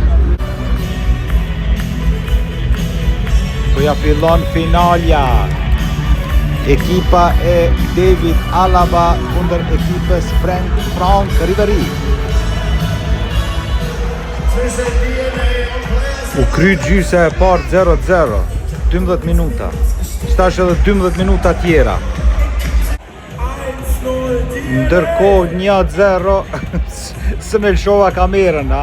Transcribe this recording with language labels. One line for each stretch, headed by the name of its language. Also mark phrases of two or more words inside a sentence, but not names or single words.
Albanian: Po ja fillon finalja. Ekipa e David Alaba kundër ekipës Frank Ribéry.
English: visit DNA on players.
Albanian: U kry gjysa e parë 0-0, 12 minuta. Shtash edhe 12 minuta tjera. 1-0 DNA. Ndërkohë 1-0, së me lëshova kamerën, ha?